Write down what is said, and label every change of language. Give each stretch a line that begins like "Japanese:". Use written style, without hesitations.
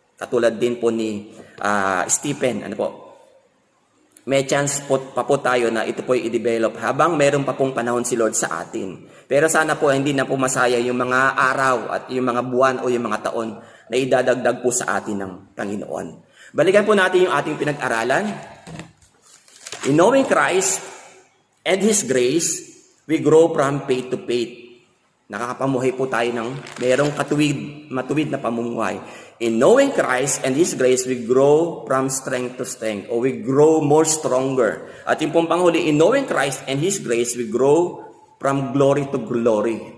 Filipino: Katulad din po ni Stephen, ano po, may chance pa po tayo na ito po i-develop habang meron pa pong panahon si Lord sa atin. Pero sana po hindi na po masaya yung mga araw at yung mga buwan o yung mga taon na idadagdag po sa atin ng Panginoon. Balikan po natin yung ating pinag-aralan.
English: In knowing Christ and His grace, we grow from faith to faith.
Filipino: Nakakapamuhay po tayo ng mayroong matuwid na pamumuhay.
English: In knowing Christ and His grace, we grow from strength to strength, or we grow more stronger.
Filipino: At yung pong panghuli,
English: in knowing Christ and His grace, we grow from glory to glory.